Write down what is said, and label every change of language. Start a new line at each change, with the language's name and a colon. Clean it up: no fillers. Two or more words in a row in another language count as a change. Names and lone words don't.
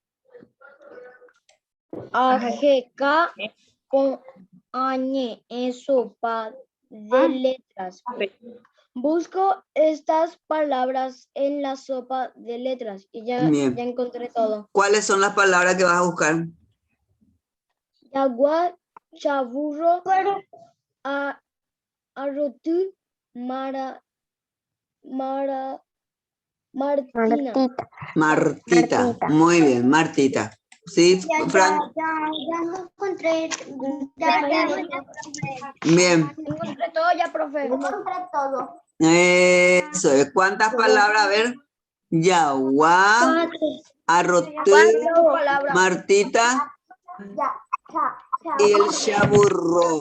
Spanish: AGK con añe en sopa de letras. Busco estas palabras en la sopa de letras y ya encontré todo. ¿Cuáles son las palabras que vas a buscar? Yagua, chaburro, arrotu, Martina. Martita. Muy bien, Martita. Sí, Frank. Ya no encontré. Bien. Encontré todo ya, profe. Encontré todo. Eso es. ¿Cuántas palabras? A ver. Yagua, arrotu, Martita y el chaburro.